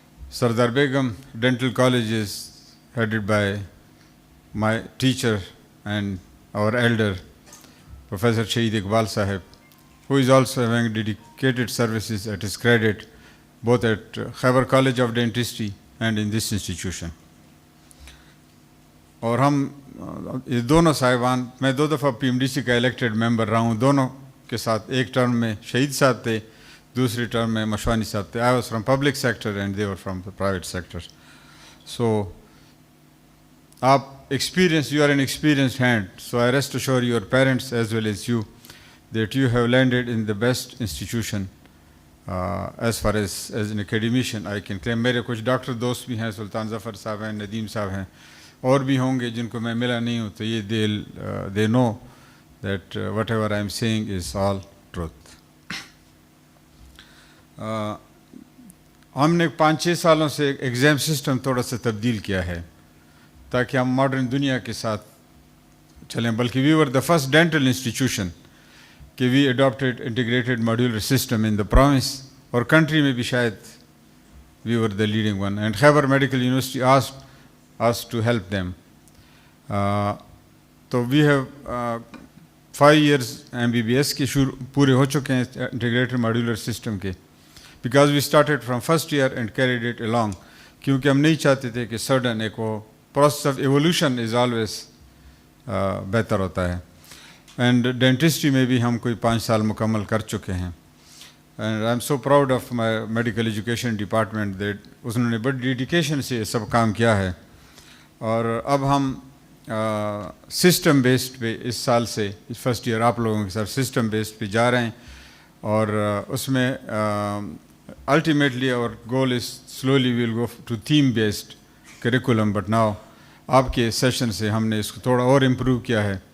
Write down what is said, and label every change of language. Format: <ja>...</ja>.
<en>Sardar Begum Dental College is headed by my teacher and our elder, Professor Shaheed Iqbal Sahib, who is also having dedicated services at his credit, both at Khyber College of Dentistry and in this institution.</en> <ur>اور ہم یہ دونوں صاحبان، میں 2 دفعہ PMDC کا elected ممبر رہا ہوں، دونوں کے ساتھ ایک ٹرم میں شہید صاحب تھے، دوسری ٹرم میں مشوانی صاحب تھے.</ur> <en>I was from public sector and they were from the private sector. So آپ experience, you are an experienced hand, so I rest assure your parents as well as you that you have landed in the best institution as far as an academician I can claim.</en> <ur>میرے کچھ doctor دوست بھی ہیں، سلطان ظفر صاحب ہیں، ندیم صاحب ہیں، اور بھی ہوں گے جن کو میں ملا نہیں ہوں، تو یہ</ur> <en>they know that whatever I am saying is all truth.</en> <ur>ہم نے 5-6 سالوں سے ایگزام سسٹم تھوڑا سا تبدیل کیا ہے تاکہ ہم ماڈرن دنیا کے ساتھ چلیں، بلکہ</ur> <en>we were the first dental institution</en> <ur>کہ</ur> <en>we adopted integrated modular system in the province</en> <ur>اور country میں بھی شاید</ur> <en>we were the leading one, and Khyber Medical University asked us to help them. تو we have 5 years MBBS</en> <ur>کے پورے ہو چکے ہیں</ur> <en>integrated modular system کے, because we started from first year and carried it along,</en> <ur>کیونکہ ہم نہیں چاہتے تھے کہ</ur> <en>sudden ایک وہ process of evolution is always</en> <ur>بہتر ہوتا ہے. اینڈ ڈینٹسٹری میں بھی ہم کوئی 5 سال مکمل کر چکے ہیں.</ur> <en>and I'm so proud of my medical education department that</en> <ur>انہوں نے بڑی ڈیڈیکیشن سے سب کام کیا ہے. اور اب ہم سسٹم بیسڈ پہ اس سال سے فرسٹ ایئر آپ لوگوں کے ساتھ سسٹم بیسڈ پہ جا رہے ہیں, اور اس میں الٹیمیٹلی اور</ur> <en>goal is solely we'll go to theme based curriculum, but now</en> <ur>آپ کے سیشن سے ہم نے اس کو تھوڑا اور امپروو کیا ہے.</ur>